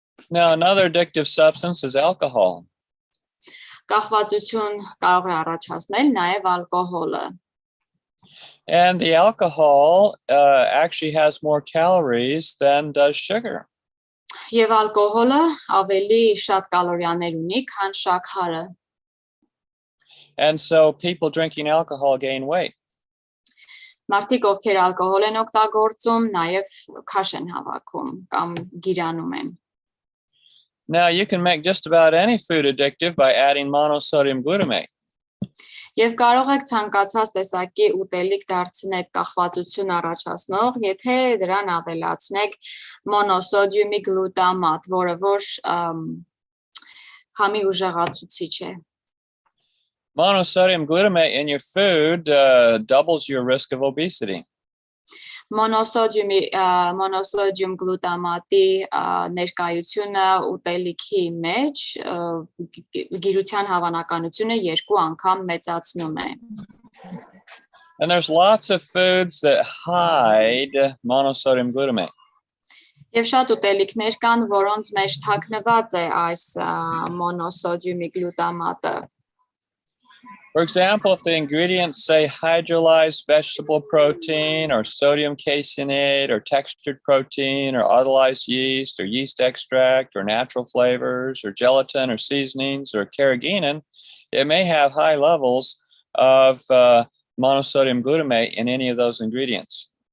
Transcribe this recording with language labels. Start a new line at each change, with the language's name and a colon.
English: Now, another addictive substance is alcohol.
Armenian: Կախվածություն կարող է առաջացնել նաև ալկոհոլը։
English: And the alcohol actually has more calories than does sugar.
Armenian: Եվ ալկոհոլը ավելի շատ կալորիաներ ունի, քան շաքարը։
English: And so people drinking alcohol gain weight.
Armenian: Մարդիկ, ովքեր ալկոհոլ են օգտագործում, նաև քաշ են հավաքում կամ գիրանում են։
English: Now, you can make just about any food addictive by adding monosodium glutamate.
Armenian: Եվ կարող եք ցանկացած տեսակի ուտելիք դարձնել կախվածություն առաջացնող, եթե դրան ավելացնեք մոնոսոդիումի գլուտամատ, որը որ համի ուժեղացուցիչ է։
English: Monosodium glutamate in your food doubles your risk of obesity.
Armenian: Մոնոսոդիում գլուտամատի ներկայությունը ուտելիքի մեջ գիրության հավանականությունը 2 անգամ մեծացնում է։
English: And there's lots of foods that hide monosodium glutamate.
Armenian: Եվ շատ ուտելիքներ կան, որոնց մեջ թաքնված է այս մոնոսոդիումի գլուտամատը։
English: For example, if the ingredients say hydrolyzed vegetable protein or sodium caseinate or textured protein or autolyzed yeast or yeast extract or natural flavors or gelatin or seasonings or carrageenan, it may have high levels of monosodium glutamate in any of those ingredients.